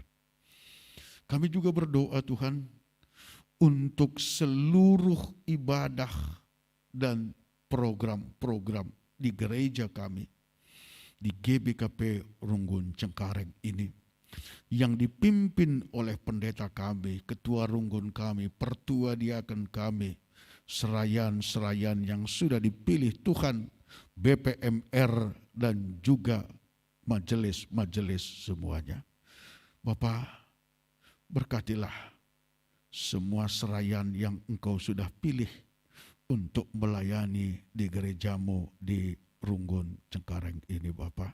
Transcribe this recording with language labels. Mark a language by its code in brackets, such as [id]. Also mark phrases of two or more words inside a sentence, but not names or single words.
[id] Kami juga berdoa Tuhan untuk seluruh ibadah dan program-program di gereja kami, di GBKP Runggun Cengkareng ini, yang dipimpin oleh pendeta kami, ketua Runggun kami, pertua diaken kami, serayan-serayan yang sudah dipilih Tuhan, BPMR dan juga majelis-majelis semuanya. Bapak, berkatilah semua serayan yang Engkau sudah pilih untuk melayani di gerejamu di Runggun Cengkareng ini Bapak.